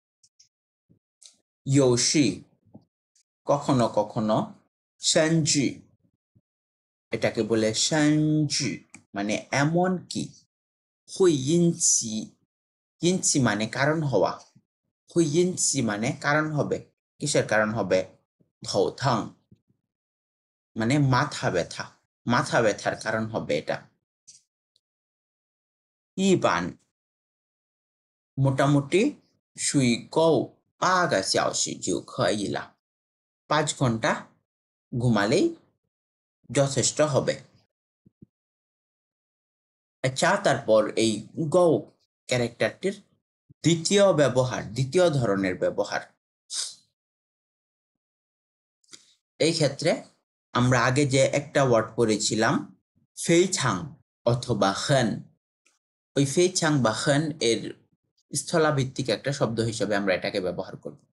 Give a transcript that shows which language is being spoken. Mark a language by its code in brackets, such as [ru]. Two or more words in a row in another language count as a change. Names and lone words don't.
[bn] ইয়োশি কখনো কখনো সঞ্জি এটাকে বলে সঞ্জি মানে এমন কি [zh] 会引起 [bn] ইনচি মানে কারণ হওয়া [zh] 会引起 [bn] মানে কারণ হবে কিসের কারণ হবে ধৌথাং মানে মাথা ব্যথার কারণ হবে এটা ইবান মোটামুটি [zh] 睡够 8个小时就可以了 [bn] 5 ঘন্টা ঘুমালেই যথেষ্ট হবে আচ্ছা তারপর এই গৌ ক্যারেক্টারটির দ্বিতীয় ধরনের ব্যবহার এই ক্ষেত্রে আমরা আগে যে একটা ওয়ার্ড পড়েছিলাম ফেইছাং অথবা হেন ওই ফেইছাং বা হেন এর স্থলাভিত্তিক একটা শব্দ হিসেবে আমরা এটাকে ব্যবহার করব